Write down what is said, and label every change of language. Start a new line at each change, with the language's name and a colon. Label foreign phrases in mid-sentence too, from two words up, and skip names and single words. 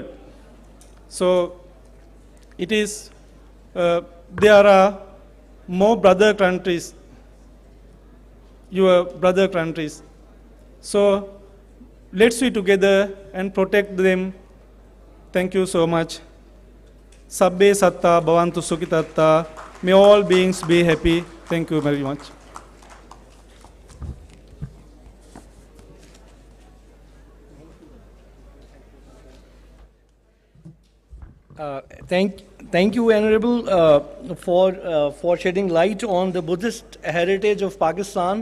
English: So it is, there are more brother countries, your brother countries. So let's be together and protect them. Thank you so much.
Pali: Sabbe satta bhavantu sukhitatta.
English: May all beings be happy. Thank you very much. Thank you, Honorable, for shedding light on the Buddhist heritage of Pakistan.